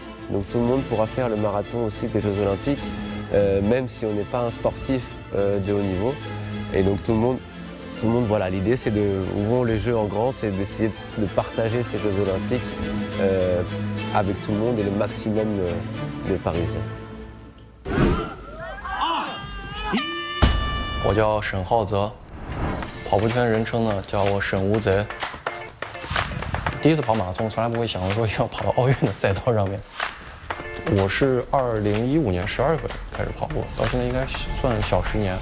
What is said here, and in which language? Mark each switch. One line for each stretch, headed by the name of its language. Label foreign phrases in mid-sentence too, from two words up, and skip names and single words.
French: Donc tout le monde pourra faire le marathon aussi des Jeux Olympiques, même si on n'est pas un sportif de haut niveau. Et donc tout le monde, voilà, l'idée c'est de ouvrons les Jeux en grand, c'est d'essayer de partager ces Jeux Olympiques avec tout le monde et le maximum de Parisiens.
Chinese: 我叫沈浩泽，跑步圈人称呢叫我沈无贼。第一次跑马拉松，从来不会想说要跑到奥运的赛道上面。我是2015年12月份开始跑步，到现在应该算小10年。